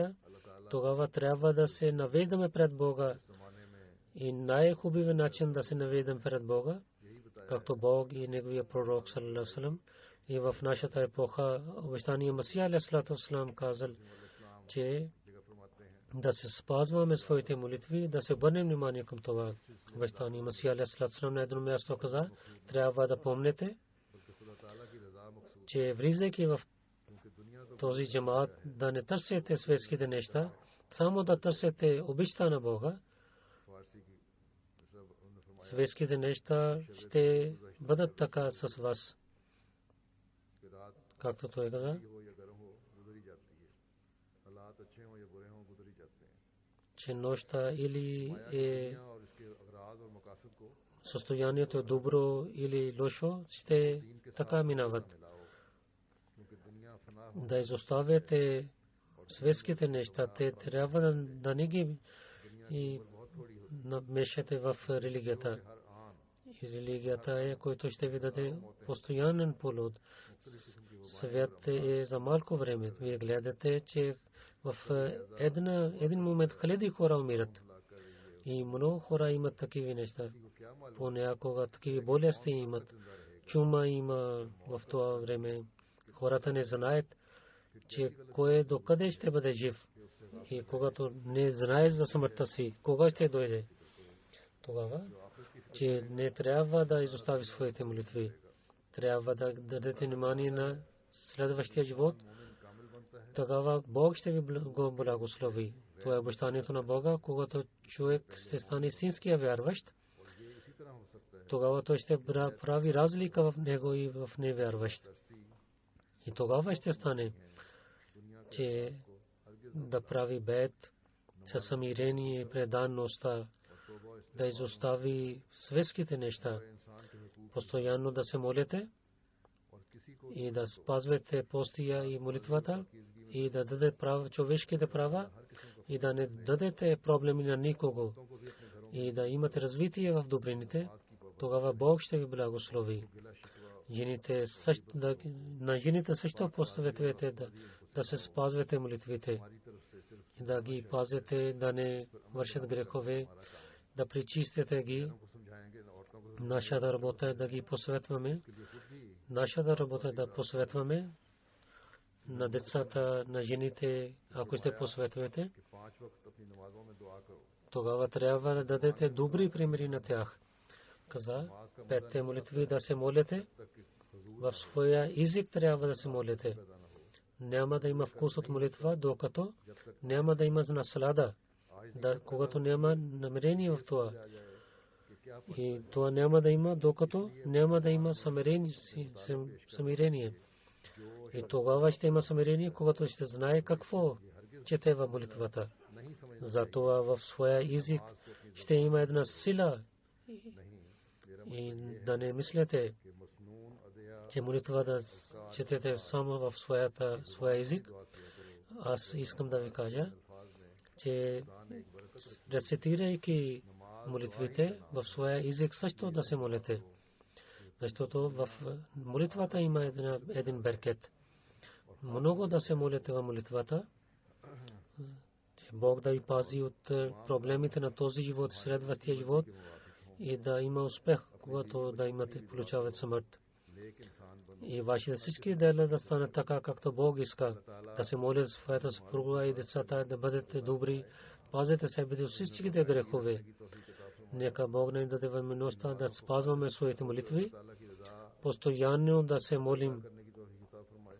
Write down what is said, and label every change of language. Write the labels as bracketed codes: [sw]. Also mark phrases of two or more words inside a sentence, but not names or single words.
[ur] اللہ تعالیٰ [bg] тогава трябва да се наведаме пред Бога [ur] اس زمانے میں [bg] и най-хубавият начин да се наведем пред Бога, [ur] یہی بتایا [bg] както Бог и неговия пророк [ar] صلى الله عليه وسلم [bg] и в нашата епоха обещания Масих [ar] عليه السلام [bg] казал, че [ur] جگہ فرماتے ہیں [bg] да се спазваме своите молитви, да се обърнем внимание към това. Обещания Масих [ar] عليه السلام [bg] на едно място каза, трябва да помните, [ur] بلکہ خدا تعالیٰ کی رضا مقصود, [bg] че влизайки в [ur] کیونکہ دنیا تو [bg] този джамаат да не търсите светските неща, само да търсите обичта на Бога. [ur] فارسی کی جیسا انہوں نے فرمایا [bg] Светските неща ще бъдат така с вас, [ur] کہ رات [bg] както той каза, [ur] ہو یا گرم ہو گزر ہی جاتی ہے، حالات اچھے ہوں یا برے ہوں گزر ہی جاتے ہیں. [bg] че нощта или [ur] مایا کی [bg] е [ur] دنیا اور اس کے اغراض اور مقاصد کو [bg] състоянието добро или лошо, ще [ur] دین کے [bg] така [ur] साथ [bg] минават. [ur] ملاؤ، کیونکہ دنیا فنا ہو [bg] Да изоставяте светските неща, те трябва да не ги и [ur] بہت تھوڑی ہوتی [bg] намешате в религията. [ur] ہے۔ ہر آن [bg] И религията е, който ще ви даде постоянен плод. Свят е за малко време. Вие гледате, че в един момент хиляди хора умират. И много хора имат такива неща. [ur] کو کیا معلوم [bg] Понякога такива болести имат. Чума има в това време. Хората не знаят, че кой докъде ще бъде жив. И когато не знаеш за смъртта си, кога ще дойде, тогава, че не трябва да изостави своите молитви. Трябва да дадете внимание на следващия живот. Тогава Бог ще ви го благослови. Това е обещанието на Бога, когато човек ще стане истинския вярващ. [ur] اور یہ اسی طرح ہو سکتا ہے [bg] Тогава той ще прави разлика в него и в невярващ. [ur] तरसी [bg] И тогава ще стане, че да прави бед със смирение и преданността, да изостави светските неща, [ur] انسان کے حقوق [bg] постоянно да се молите [ur] اور کسی کو [bg] и да спазвате постия и молитвата и да даде човешките права и да не дадете проблеми на никого [ur] کو بھی اپنے گھروں [bg] и да имате развитие в добрините, тогава Бог ще ви благослови. [ur] گلہ شکوہ [bg] Жените на жените също посъветвайте да се спазвате молитвите, [ur] ہماری طرف سے صرف [bg] да ги пазите, да не вършат грехове, да причистите ги. [ur] کو سمجھائیں گے عورتوں کو [bg] Нашата работа е да ги посъветваме. [ur] لیے خود بھی [bg] Нашата работа е да посъветваме на децата, на жените, ако ще посъветвате, [ur] کہ 5 وقت اپنی نمازوں میں دعا کرو. [bg] тогава трябва да дадете добри примери на тях. Каза, петте молитви да се молите, [ur] تک کہ حضور [bg] в своя език трябва да се молите. [ur] پیدا نہ ہو, [bg] Няма да има вкус от молитва, докато няма да има наслада, когато няма намерение в това. [ur] آ جائے کہ کیا [bg] И това няма да има, докато няма да има смирение. И тогава ще има смирение, когато ще знае какво чете в молитвата. [ur] نہیں سمجھ [bg] Затова в своя език ще има една сила [ur] نہیں میرا [bg] и да не мислете, [ur] کہ مسنون ادعیہ [bg] че молитва да четете само в своя език. Аз искам да ви кажа, че рецитирайки молитвите в своя език също да се молите. Защото в молитвата има един беркет. Много да се молите в молитвата, че Бог да ви пази от проблемите на този живот, следващия живот и да има успех, когато да имате получават смърт. [ur] نیک انسان بنو. [bg] И вашите всички дела да станат така, както Бог иска. Да се молят за своята съпруга и децата, да бъдете добри. Пазете себе от всичките грехове. Нека Бог ни даде възможността да спазваме своите молитви, [ur] اللہ کی رضا [bg] постоянно да се молим [ur] کرنے کی توفیق عطا فرمائے.